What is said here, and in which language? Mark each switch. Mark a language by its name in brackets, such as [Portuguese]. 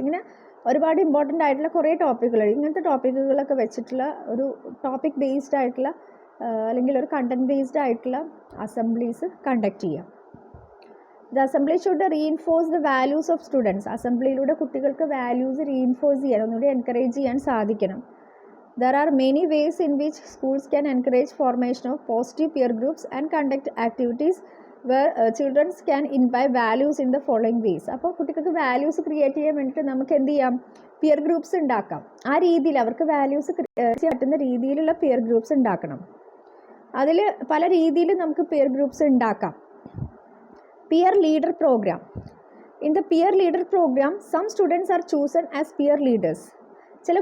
[Malayalam] ഇങ്ങനെ ഒരുപാട് ഇമ്പോർട്ടൻ്റ് ആയിട്ടുള്ള കുറേ ടോപ്പിക്കുകൾ, ഇങ്ങനത്തെ ടോപ്പിക്കുകളൊക്കെ വെച്ചിട്ടുള്ള ഒരു ടോപ്പിക് ബേസ്ഡ് ആയിട്ടുള്ള അല്ലെങ്കിൽ ഒരു കണ്ടൻറ് ബേസ്ഡ് ആയിട്ടുള്ള അസംബ്ലീസ് കണ്ടക്ട് ചെയ്യാം. [English] The assembly should reinforce the values of students. [Malayalam] അസംബ്ലിയിലൂടെ കുട്ടികൾക്ക് വാല്യൂസ് റീഇൻഫോഴ്സ് ചെയ്യാൻ, ഒന്നുകൂടി എൻകറേജ് ചെയ്യാൻ സാധിക്കണം. [English] There are many ways in which schools can encourage formation of positive peer groups and conduct activities where children can imbibe values in the following ways. [Malayalam] അപ്പോൾ കുട്ടികൾക്ക് values create ചെയ്യാൻ വേണ്ടിയിട്ട് നമുക്ക് എന്ത് ചെയ്യാം? പിയർ ഗ്രൂപ്പ്സ് ഉണ്ടാക്കാം. ആ രീതിയിൽ അവർക്ക് വാല്യൂസ് ചെയ്യാൻ പറ്റുന്ന രീതിയിലുള്ള പിയർ ഗ്രൂപ്പ്സ് ഉണ്ടാക്കണം. അതിൽ പല രീതിയിൽ നമുക്ക് പിയർ ഗ്രൂപ്പ്സ് ഉണ്ടാക്കാം. Peer leader programme. [English] In the peer leader programme some students are chosen as peer leaders. ചില